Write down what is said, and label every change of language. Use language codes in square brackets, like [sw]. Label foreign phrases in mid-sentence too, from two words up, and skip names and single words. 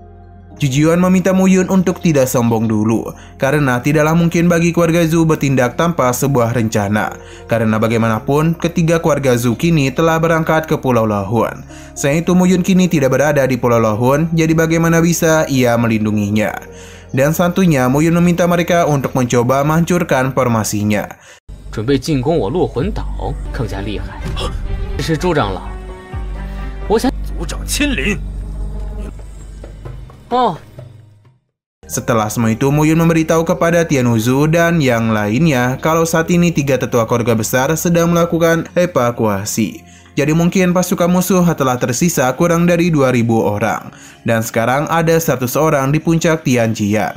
[id] Zhu Jiuan meminta Muyun untuk tidak sombong dulu, karena tidaklah mungkin bagi keluarga Zhu bertindak tanpa sebuah rencana. Karena bagaimanapun, ketiga keluarga Zhu kini telah berangkat ke Pulau Lohun. Selain itu, Muyun kini tidak berada di Pulau Lohun, jadi bagaimana bisa ia melindunginya? Dan santunya, Muyun meminta mereka untuk mencoba menghancurkan formasinya. [zh] 准备进攻我落魂岛更加厉害。这是朱长老，我想族长亲临。哦。 [id] Setelah semua itu, Muyun memberitahu kepada Tianuzhu dan yang lainnya kalau saat ini 3 tetua keluarga besar sedang melakukan evakuasi. Jadi mungkin pasukan musuh telah tersisa kurang dari 2.000 orang. Dan sekarang ada 100 orang di puncak Tianjian.